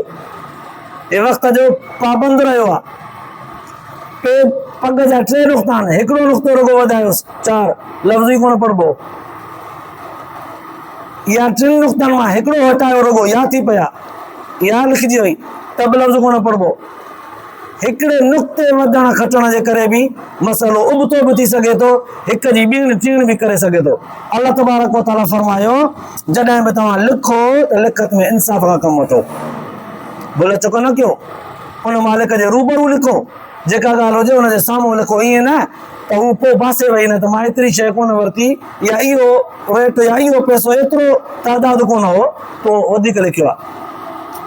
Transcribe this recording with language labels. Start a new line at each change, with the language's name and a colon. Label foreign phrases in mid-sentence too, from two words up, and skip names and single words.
Sindhi: हे वक़्त जो पाबंद रहियो आहे। पग जा 3 नुक़्ता आहिनि, हिकिड़ो नुक़्तो रुगो वधायोसि, 4 लफ़्ज़ ई कोन पढ़बो। या 3 नुक़्तनि मां हिकिड़ो हटायो रुगो, या थी पिया या लिखिजी वई त बि लफ़्ज़ कोन पढ़बो। हिकिड़े नुक़्ते वधण खटण जे करे बि मसइलो उबतो बि थी सघे थो, हिक जी ॿीण टीण बि करे सघे थो।
Arabic: الله تبارك وتعالى
Sindhi: फरमायो जॾहिं बि तव्हां लिखो त लिखत में इंसाफ़ खां कमु वठो, भुल चुक न कयो। उन मालिक जे रूबरू लिखो, जेका ॻाल्हि हुजे हुनजे साम्हूं लिखो। ईअं न त हू पोइ बासे वई न त मां एतिरी शइ कोन वरिती या इहो रेट या इहो पैसो एतिरो तादाद कोन हो, पोइ वधीक लिखियो आहे।